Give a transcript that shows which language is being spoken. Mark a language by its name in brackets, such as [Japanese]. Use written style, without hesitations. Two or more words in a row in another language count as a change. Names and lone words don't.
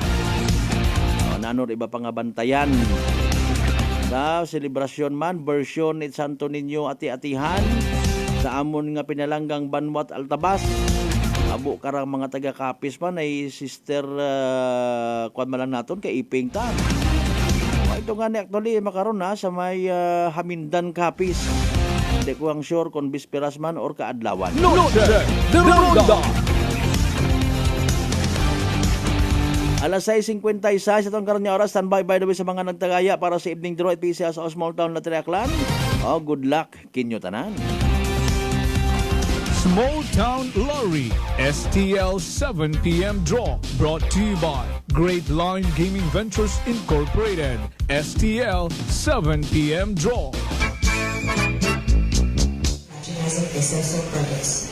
[Aklanon] Nanor iba pa nga bantayan. Sa selebrasyon man version ni Santo Niño ati-atihan sa amon nga pinalanggang Banwat Altabas. Abo karang mga taga-kapis man ay sister kuan man lang naton kay Iping ta. Ito nga ni actually makaron na sa may Hamindan Kapis. Hindi ko ang sure kung bisperas man or kaadlawan. Noche de Ronda. Alas 6:56 sa itong karon nga oras, [English] standby by the way [Aklanon] sa mga nagtagaya para sa [English] evening draw [Aklanon] at PCA sa Small Town Lottery Aklan. Good luck kinyo tanan. [English] Small Town Lottery STL 7 p.m. draw brought to you by Great Line Gaming Ventures Incorporated. STL 7 p.m. draw. Business or products.